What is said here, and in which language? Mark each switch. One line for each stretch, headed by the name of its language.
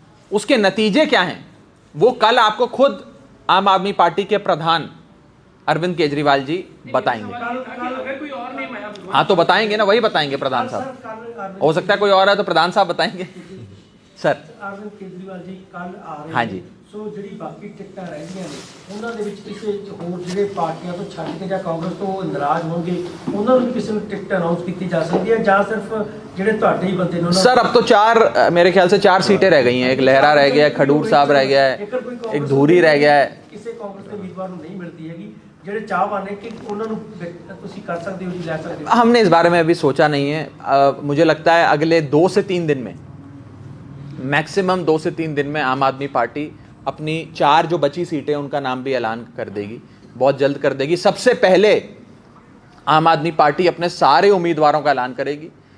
Hindi: उसके नतीजे क्या हैं वो कल आपको खुद आम आदमी पार्टी के प्रधान अरविंद केजरीवाल जी बताएंगे। अगर कोई और नेम आया भगवान हाँ तो बताएंगे ना, वही बताएंगे प्रधान साहब। हो सकता है कोई और है तो प्रधान साहब बताएंगे। सर अरविंद केजरीवाल जी कल आ रहे हाँ जी।
Punjabi: ਸੋ ਜਿਹੜੀ ਬਾਕੀ ਟਿਕਟਾਂ ਰਹਿੰਦੀਆਂ ਨੇ ਉਹਨਾਂ ਦੇ ਵਿੱਚ ਕਿਸੇ ਹੋਰ ਜਿਹੜੇ ਪਾਰਟੀਆਂ ਤੋਂ ਛੱਡ ਕੇ ਜਾਂ ਕਾਂਗਰਸ ਤੋਂ ਨਾਰਾਜ਼ ਹੋਣਗੇ ਉਹਨਾਂ ਨੂੰ ਵੀ ਕਿਸੇ ਨੂੰ ਟਿਕਟ ਅਨਾਉਂਸ ਕੀਤੀ ਜਾ ਸਕਦੀ ਹੈ ਜਾਂ ਸਿਰਫ ਜਿਹੜੇ ਤੁਹਾਡੇ ਹੀ ਬੰਦੇ ਨੇ ਉਹਨਾਂ
Hindi: सर अब तो 4 मेरे ख्याल से 4 सीटें रह गई हैं। एक लहरा रह गया है, खडूर साहब रह गया है, एक धूरी रह गया है।
Punjabi: ਕਿਸੇ ਕਾਂਗਰਸ ਦੇ ਉਮੀਦਵਾਰ ਨੂੰ ਨਹੀਂ ਮਿਲਦੀ ਹੈਗੀ ਜਿਹੜੇ ਚਾਹਵਾਨ ਨੇ ਕਿ ਉਹਨਾਂ ਨੂੰ ਤੁਸੀਂ ਕਰ ਸਕਦੇ ਹੋ ਜੀ, ਲੈ ਸਕਦੇ ਹੋ।
Hindi: हमने इस बारे में अभी सोचा नहीं है। मुझे लगता है अगले 2 से 3 दिन में, मैक्सिमम 2 से 3 दिन में आम आदमी पार्टी अपनी 4 जो बची सीटें उनका नाम भी ऐलान कर देगी, बहुत जल्द कर देगी। सबसे पहले आम आदमी पार्टी अपने सारे उम्मीदवारों का ऐलान करेगी।